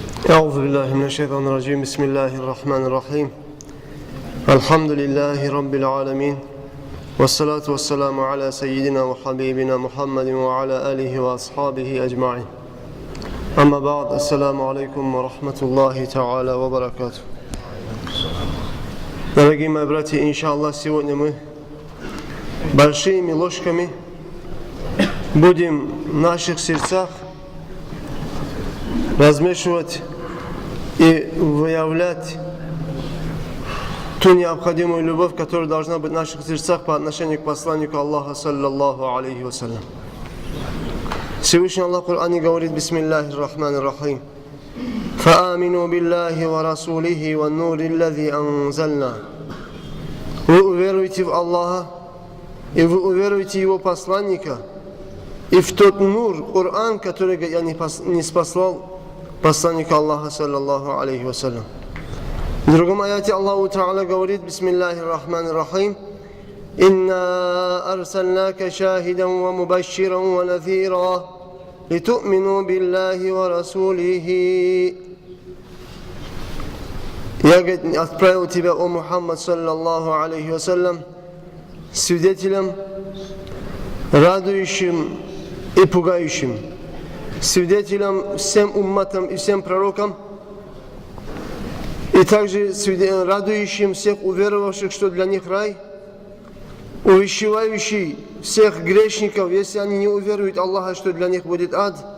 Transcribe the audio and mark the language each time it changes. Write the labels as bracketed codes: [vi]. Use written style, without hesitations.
[ar] أعوذ بالله من الشيطان الرجيم بسم الله الرحمن الرحيم الحمد لله رب العالمين والصلاة والسلام على سيدنا وحبيبنا محمد وعلى آله وأصحابه أجمعين أما بعد السلام عليكم ورحمة الله تعالى وبركاته. [ru] Дорогие мои братья, иншаллах, сегодня мы большими ложками будем в наших сердцах размешивать и выявлять ту необходимую любовь, которая должна быть в наших сердцах по отношению к посланнику Аллаха, саллаллаху алейхи вассалям. Всевышний Аллах в Коране говорит: Бисмиллахир Рахманир Рахим. [ar] فآمنوا بالله ورسوله والنور الذي أنزلنا. [ru] Вы уверуете в Аллаха, и вы уверуете в Его посланника, и в тот нур, Коран, который я не спаслал посланника Аллаха, саллаллаху алейхи вассалям. В другом аяте Аллаху Та'аля говорит: Бисмиллахир Рахманир Рахим. [ar] إنا أرسلناك شاهدا ومبشرا ونذيرا لتؤمنوا بالله ورسوله. [ru] Я отправил тебя, о Мухаммад, саллаллаху алейхи вассалям, свидетелем, радующим и пугающим, свидетелем всем умматам и всем пророкам, и также радующим всех уверовавших, что для них рай, увещевающий всех грешников, если они не уверуют Аллаха, что для них будет ад.